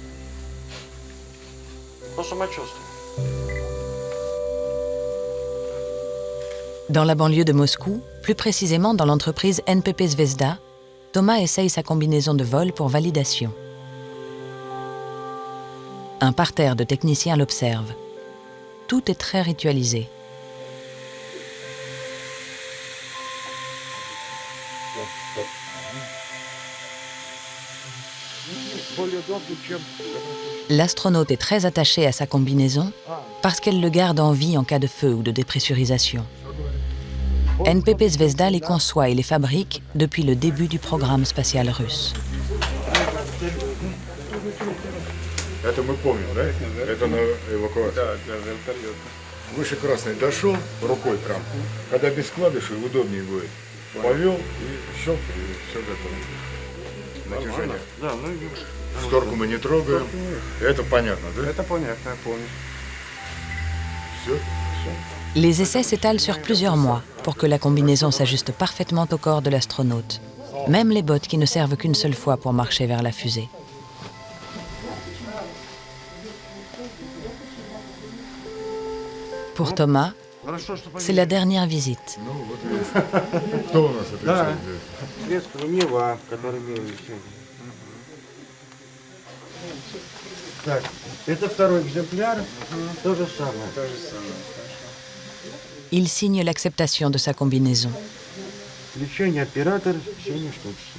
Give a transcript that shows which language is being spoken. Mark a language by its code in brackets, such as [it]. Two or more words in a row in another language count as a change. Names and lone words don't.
[ru] По самочувствию. [fr] Dans la banlieue de Moscou, plus précisément dans l'entreprise NPP Zvezda, Thomas essaye sa combinaison de vol pour validation. Un parterre de techniciens l'observe. Tout est très ritualisé. L'astronaute est très attaché à sa combinaison parce qu'elle le garde en vie en cas de feu ou de dépressurisation. NPP Zvezda les conçoit et les fabrique depuis le début du programme spatial russe. [ru] Это мы помним, да? Это на эвакуацию. Да, вертолет. Выше красный дошел рукой прям. Когда без вкладышей удобнее будет. Повел и щелк, и все готово. Натяжение. Да, шторку мы не трогаем. Это понятно, да? Это понятно, я помню. Все. [fr] Les essais s'étalent sur plusieurs mois pour que la combinaison s'ajuste parfaitement au corps de l'astronaute. Même les bottes qui ne servent qu'une seule fois pour marcher vers la fusée. Pour Thomas, c'est la dernière visite. [ru] Так, это второй экземпляр, то же самое. [fr] Il signe l'acceptation de sa combinaison. [ru] Лечение оператор, сегодня что число?